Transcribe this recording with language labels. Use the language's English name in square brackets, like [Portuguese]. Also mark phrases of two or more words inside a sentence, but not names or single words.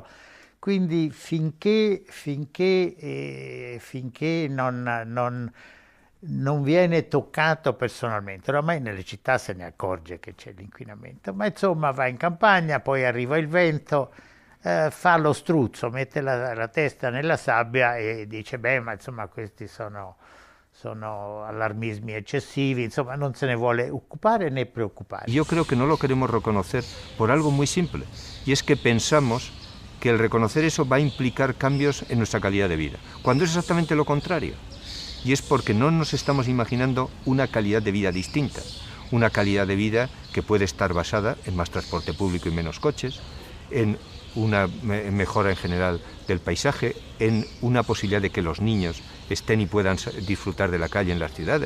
[Italian] Quindi finché non viene toccato personalmente, oramai nelle città se ne accorge che c'è l'inquinamento, ma insomma va in campagna, poi arriva il vento, fa lo struzzo, mette la testa nella sabbia e dice beh, ma insomma questi sono alarmismi excesivi, insomma non se ne vuole ocupare [Spanish] ni preocupar. Yo creo que no lo queremos reconocer por algo muy simple, y es que pensamos que el reconocer eso va a implicar cambios en nuestra calidad de vida, cuando es exactamente lo contrario. Y es porque no nos estamos imaginando una calidad de vida distinta, una calidad de vida que puede estar basada en más transporte público y menos coches, en una mejora en general del paisaje, en una posibilidad de que los niños estén y puedan disfrutar de la calle en las ciudades.